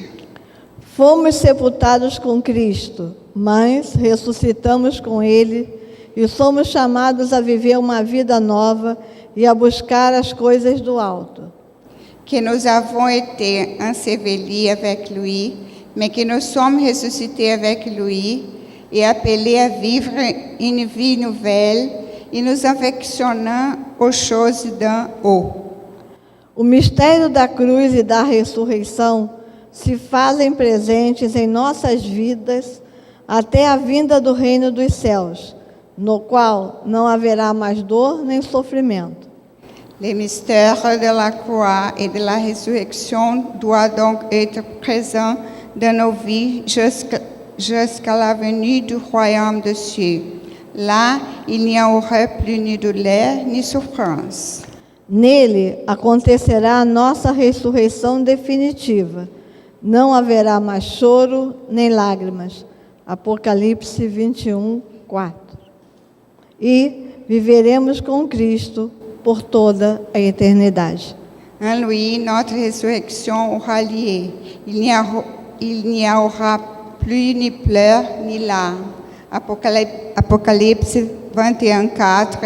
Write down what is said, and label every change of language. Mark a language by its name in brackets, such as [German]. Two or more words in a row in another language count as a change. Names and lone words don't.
[Portuguese] Fomos sepultados com Cristo, mas ressuscitamos com Ele e somos chamados a viver uma vida nova e a buscar as coisas do alto. [French] Que nous avons été ensevelis avec lui, mais que nous sommes ressuscités avec lui et appelés à vivre une vie nouvelle e nos affectionnant aux choses d'en haut. [Portuguese] O mistério da cruz e da ressurreição se fazem presentes em nossas vidas até a vinda do reino dos céus, no qual não haverá mais dor nem sofrimento. [French] Les mystères de la croix et de la résurrection doivent donc être présents dans nos vies jusqu'à la venue du royaume des cieux. Lá, il n'y aura plus ni douleur, ni souffrance. [Portuguese] Nele acontecerá a nossa ressurreição definitiva. Não haverá mais choro nem lágrimas. Apocalipse 21, 4. E viveremos com Cristo por toda a eternidade. [French] En lui, notre résurrection aura lieu. Il n'y aura plus ni pleurs ni larmes. Apocalypse 21, 4.